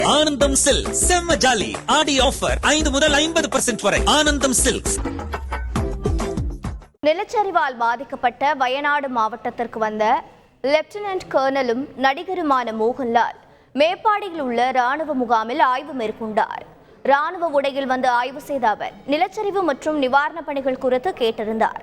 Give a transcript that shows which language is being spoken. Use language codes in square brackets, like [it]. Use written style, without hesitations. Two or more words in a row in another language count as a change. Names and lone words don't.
[ta] ஆனந்தம் சில்க்ஸ் செம்ம ஜாலி ஆடி ஆஃபர் 5 முதல் 50% வரை. ആനന്ദം സിൽക്സ്. நிலச்சரிவால் பாதிக்கப்பட்ட வயநாடு மாவட்டத்திற்கு வந்த லெப்டினன்ட் கர்னலும் நடிகருமான மோகன்லால் மேப்பாடியில் உள்ள ராணுவ முகாமில் ஆய்வு மேற்கொண்டார். ராணுவ உடையில் வந்து ஆய்வு செய்த அவர் நிலச்சரிவு மற்றும் நிவாரணப் பணிகள் குறித்து கேட்டறிந்தார்.